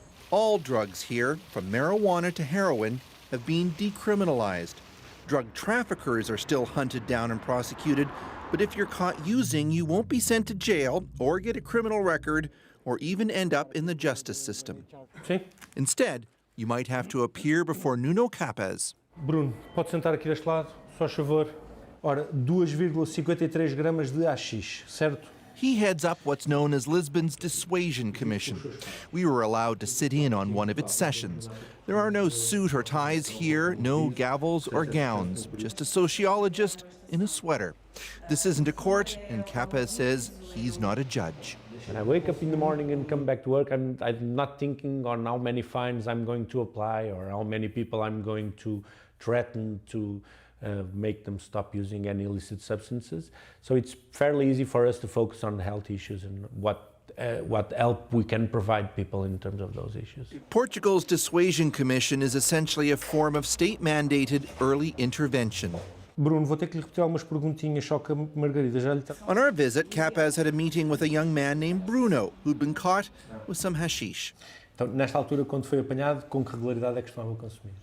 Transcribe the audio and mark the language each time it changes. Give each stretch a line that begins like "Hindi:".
English: All drugs here, from marijuana to heroin, have been decriminalized. Drug traffickers are still hunted down and prosecuted, but if you're caught using, you won't be sent to jail or get a criminal record or even end up in the justice system. Instead, you might have to appear before Nuno Capes.
Portuguese: Bruno, pode sentar aqui deste lado, só favor. Ora, 2,53 gramas de haxixe, certo?
English: He heads up what's known as Lisbon's Dissuasion Commission. We were allowed to sit in on one of its sessions. There are no suit or ties here, no gavels or gowns, just a sociologist in a sweater. This isn't a court, and Capes says he's not a judge. When I wake up in the morning and come back to work, I'm not thinking on how many fines I'm going to apply or how many people I'm going to threaten to make them stop using any illicit substances. So it's fairly easy for us to focus on health issues and what help we can provide people in terms of those issues. Portugal's Dissuasion Commission is essentially a form of state-mandated early intervention.
Portuguese: Bruno, vou ter que lhe repetir algumas perguntinhas, só que a Margarida já lhe...
English: On our visit, Capes had a meeting with a young man named Bruno, who'd been caught with some hashish.
Portuguese: Então, nesta altura, quando foi apanhado, com que regularidade é que costumava consumir?